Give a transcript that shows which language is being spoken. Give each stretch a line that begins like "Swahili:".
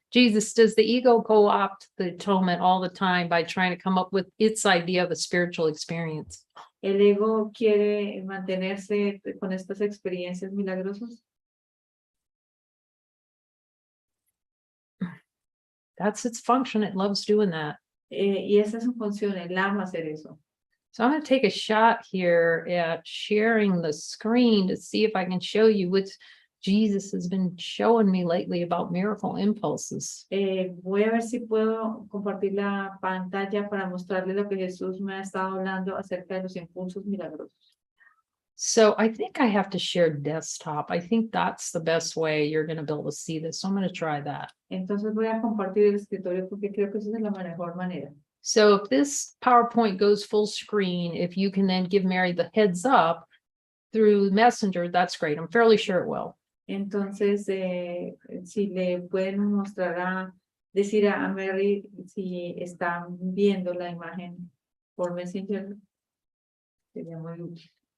English: Jesus, does the ego co-opt the atonement all the time by trying to come up with its idea of a spiritual experience?
Spanish: ¿El ego quiere mantenerse con estas experiencias milagrosas?
English: That's its function. It loves doing that.
Spanish: Y esa es su función, él ama hacer eso.
English: So I'm going to take a shot here at sharing the screen to see if I can show you what Jesus has been showing me lately about miracle impulses.
Spanish: Voy a ver si puedo compartir la pantalla para mostrarle lo que Jesús me ha estado hablando acerca de los impulsos milagrosos.
English: So I think I have to share desktop. I think that's the best way you're going to be able to see this. So I'm going to try that.
Spanish: Entonces voy a compartir el escritorio porque creo que esa es la mejor manera.
English: So if this PowerPoint goes full screen, if you can then give Mary the heads up through Messenger, that's great. I'm fairly sure it will.
Spanish: Entonces, si le pueden mostrar decir a Mary si están viendo la imagen por Messenger, sería muy útil.